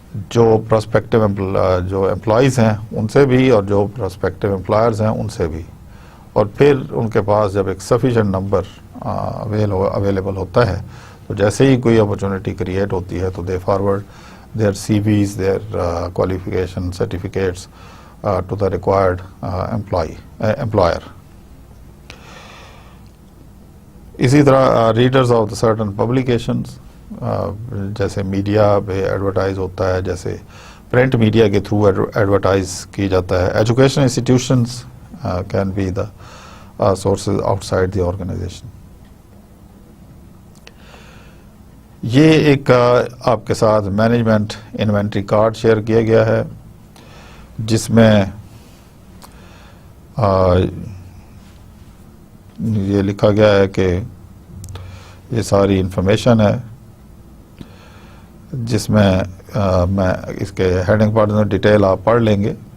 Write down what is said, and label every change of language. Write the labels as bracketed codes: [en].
[ur] جو پراسپیکٹیو جو امپلائیز ہیں ان سے بھی، اور جو پراسپیکٹیو امپلائرز ہیں ان سے بھی، اور پھر ان کے پاس جب ایک سفیشینٹ نمبر اویلیبل ہوتا ہے، تو جیسے ہی کوئی اپرچونٹی کریٹ ہوتی ہے تو [en] They forward their CVs, their qualification certificates to the required employer. [ur] اسی طرح [en] readers of the certain publications, [ur] جیسے میڈیا پہ ایڈورٹائز ہوتا ہے، جیسے پرنٹ میڈیا کے تھرو ایڈورٹائز کی جاتا ہے. [en] Education institutions can be the sources outside the organisation. [ur] یہ ایک آپ کے ساتھ مینجمنٹ انوینٹری کارڈ شیئر کیا گیا ہے، جس میں یہ لکھا گیا ہے کہ یہ ساری انفارمیشن ہے، جس میں میں اس کے ہیڈنگ پارٹ میں ڈیٹیل آپ پڑھ لیں گے.